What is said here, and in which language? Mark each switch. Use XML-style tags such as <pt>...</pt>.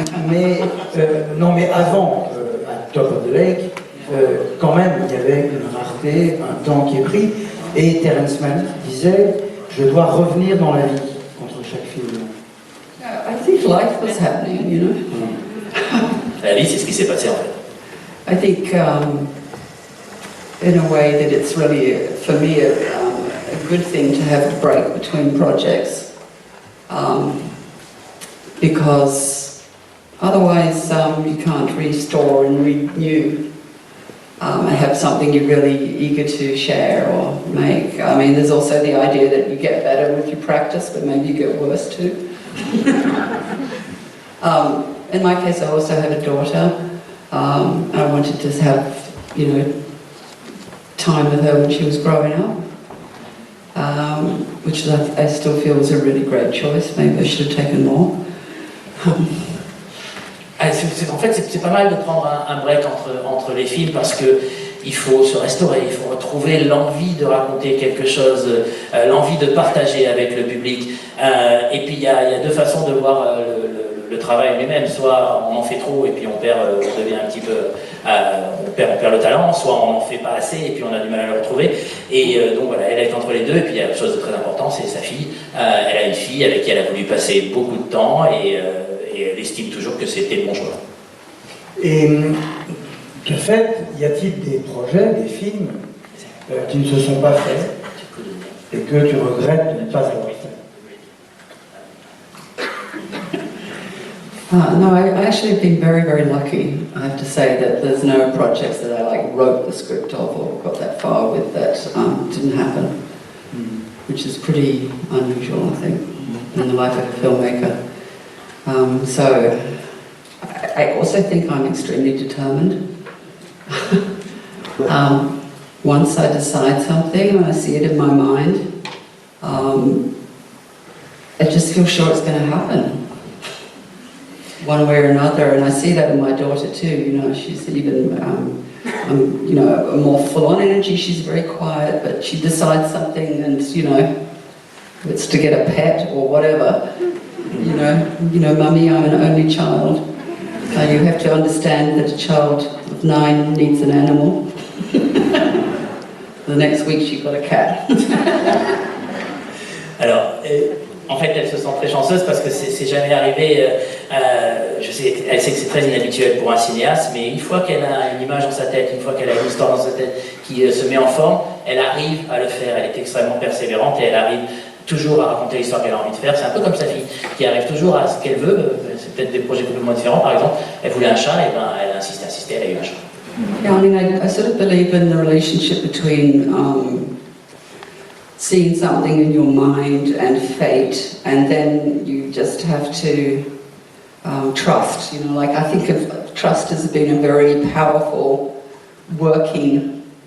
<fr>Mais avant à Top of the Lake, quand même, il y avait une rareté, un temps qui est pris. Et Terrence Malick disait, je dois revenir dans la vie entre chaque film.</fr> <en>I think life was happening, you know.</en> <fr>La vie, c'est ce qui s'est passé en fait.</fr> <en>I think, in a way, that it's really, for me, a good thing to have a break between projects, because otherwise you can't restore and renew and have something you're really eager to share or make. I mean, there's also the idea that you get better with your practice, but maybe you get worse too. In my case, I also have a daughter. I wanted to have, time with her when she was growing up, which I still feel was a really great choice. Maybe I should have taken more.</en> <fr>En fait, c'est pas mal de prendre un break entre les films parce que il faut se restaurer, il faut retrouver l'envie de raconter quelque chose, l'envie de partager avec le public. Et puis il y a 2 façons de voir le travail lui-même. Soit on en fait trop et puis on devient un petit peu, on perd le talent, soit on n'en fait pas assez et puis on a du mal à le retrouver. Et donc voilà, elle est entre les 2. Et puis il y a quelque chose de très important, c'est sa fille. Elle a une fille avec qui elle a voulu passer beaucoup de temps et elle estime toujours que c'était le bon choix. Et de fait, y a-t-il des projets, des films qui ne se sont pas faits et que tu regrettes de ne pas avoir fait?</fr> <en>No, I actually have been very, very lucky. I have to say that there's no projects that I wrote the script of or got that far with that didn't happen, which is pretty unusual, I think, in the life of a filmmaker. So I also think I'm extremely determined. Once I decide something and I see it in my mind, I just feel sure it's going to happen. One way or another, and I see that in my daughter too. She's even, a more full-on energy. She's very quiet, but she decides something, and if it's to get a pet or whatever. Mummy, I'm an only child. You have to understand that a child of 9 needs an animal. The next week, she got a cat.</en> <fr>Alors, en fait, elle se sent très chanceuse parce que c'est jamais arrivé. Elle sait que c'est très inhabituel pour un cinéaste, mais une fois qu'elle a une image dans sa tête, une fois qu'elle a une histoire dans sa tête qui se met en forme, elle arrive à le faire. Elle est extrêmement persévérante et elle arrive toujours à raconter l'histoire qu'elle a envie de faire. C'est un peu comme sa fille, qui arrive toujours à ce qu'elle veut. C'est peut-être des projets complètement différents. Par exemple, elle voulait un chat, et ben elle a insisté, elle a eu un chat.</fr> <en>Yeah, I mean, I sort of believe in the relationship between seeing something in your mind and fate, and then you just have to trust. You know, like I think of trust as being a very powerful working.</en>